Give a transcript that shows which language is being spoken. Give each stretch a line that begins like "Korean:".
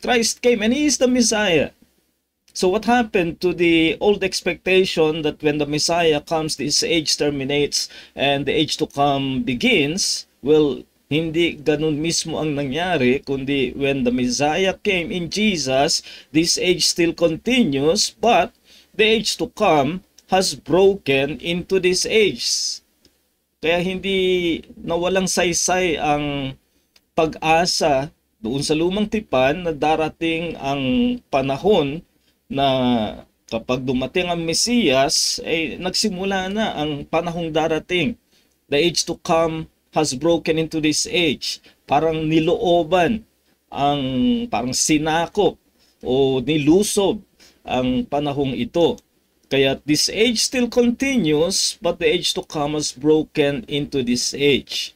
English: Christ came and He is the Messiah. So what happened to the old expectation that when the Messiah comes, this age terminates and the age to come begins? Well,
Filipino: hindi ganun mismo ang nangyari, kundi
English: when the Messiah came in Jesus, this age still continues, but the age to come has broken into this age.
Filipino: Kaya hindi nawalang saysay ang pag-asa doon sa lumang tipan na darating ang panahon na kapag dumating ang Mesiyas, ay nagsimula na ang panahong darating.
English: The age to come has broken into this age.
Filipino: Parang nilooban, parang sinakop o nilusob ang panahong ito.
English: Kaya this age still continues, but the age to come has broken into this age.